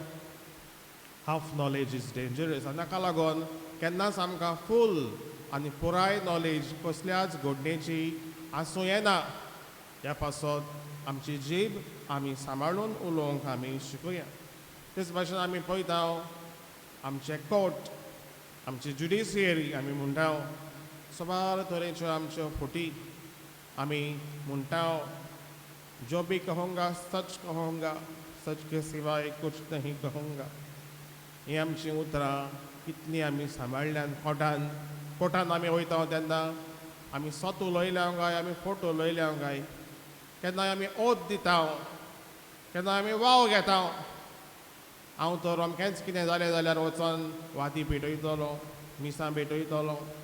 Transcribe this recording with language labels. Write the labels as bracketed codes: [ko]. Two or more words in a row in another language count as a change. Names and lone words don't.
[en] half knowledge is dangerous [kok] आनी ताका लागून केन्नाच आमकां फूल आनी पुराय नॉलेज कसल्याच घडणेची आसूं येना ह्या पासत आमची जीब आमी सांबाळून उलोवंक आमी शिकुया तेच भाशेन आमी पळयता आमचे कोर्ट आमची ज्युडिशियरी आमी म्हणटा सबार तरेच्यो आमच्यो फुटी आमी म्हणटा [hi] जो भी कहूंगा सच कहूंगा सच के सिवाय कुछ नहीं कहूंगा [kok] ही आमची उतरां कितलीं आमी सांबाळल्यान कोर्टान आमी वयता तेन्ना आमी सत उलयल्या काय आमी खोट उलयल्या काय केन्नाय आमी ओत दिता केन्ना आमी वाव घेता हांव तर अमकेंच कितें जालें जाल्यार वचोन वाती पेटयतलो मिसां पेटयतलो